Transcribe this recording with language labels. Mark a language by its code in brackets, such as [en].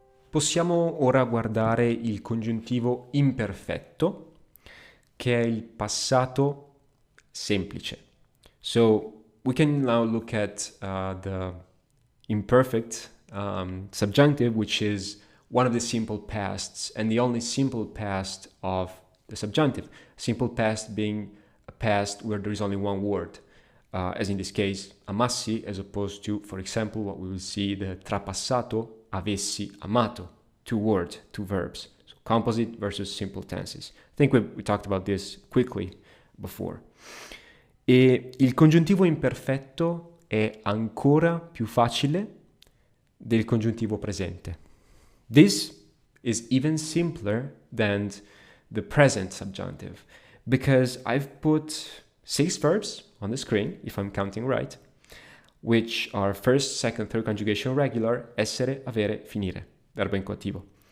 [it] Possiamo ora guardare il congiuntivo imperfetto, che è il passato semplice. [en] So we can now look at the imperfect subjunctive, which is one of the simple pasts and the only simple past of the subjunctive. Simple past being a past where there is only one word, as in this case, amassi, as opposed to, for example, what we will see, the trapassato, avessi amato, 2 words, 2 verbs. So composite versus simple tenses. I think we talked about this quickly before. [it] E il congiuntivo imperfetto è ancora più facile del congiuntivo presente. [en] This is even simpler than the present subjunctive, because I've put 6 verbs on the screen, if I'm counting right, which are first, second, third conjugation regular, essere, avere, finire, verbo incoattivo.